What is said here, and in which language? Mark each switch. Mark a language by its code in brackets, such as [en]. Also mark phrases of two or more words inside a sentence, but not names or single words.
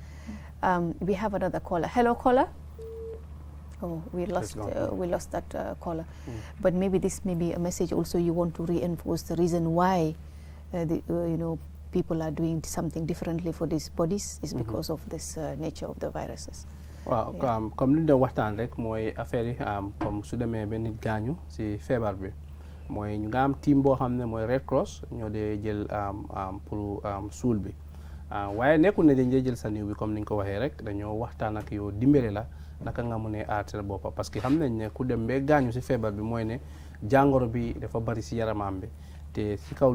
[en] We have another caller. Hello, caller. Oh, we lost that caller. But maybe this may be a message also you want to reinforce the reason why people are doing something differently for these bodies is because of this nature of the viruses. [wo] Waaw comme li ñu doon waxtaan rek mooy affaire yi comme su demee ba nit gaañu si feebar bi mooy ñu nga am team boo xam ne mooy Red Cross ñoo dee jël pour suul bi waaye nekkul ne dañ dee jël sa niw bi comme ni ñu ko waxee rek dañoo waxtaan ak yow dimbale la naka nga mënee aar sa bopp parce que xam nañ ne ku dem ba gaañu si feebar bi mooy ne jàngoro bi dafa bari si yaramam bi te si kaw